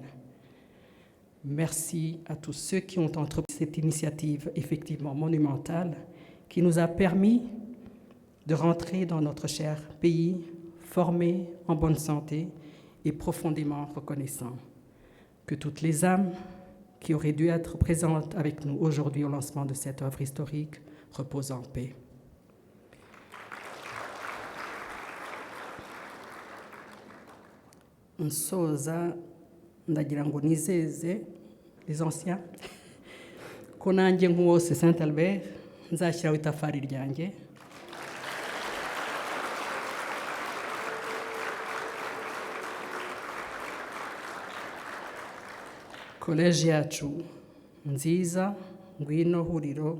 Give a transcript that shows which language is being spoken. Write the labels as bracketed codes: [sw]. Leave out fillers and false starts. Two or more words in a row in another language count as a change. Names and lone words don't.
[fr] Merci à tous ceux qui ont entrepris cette initiative effectivement monumentale qui nous a permis de rentrer dans notre cher pays, formés, en bonne santé et profondément reconnaissants. Que toutes les âmes qui auraient dû être présentes avec nous aujourd'hui au lancement de cette œuvre historique reposent en paix. [rw] Nsoza ndagira ngo nizeze [fr] les anciens [rw] ko nanjye nk'uwose Saint-Albert nzashyiraho itafari ryanjye koleji yacu nziza ngwino huriro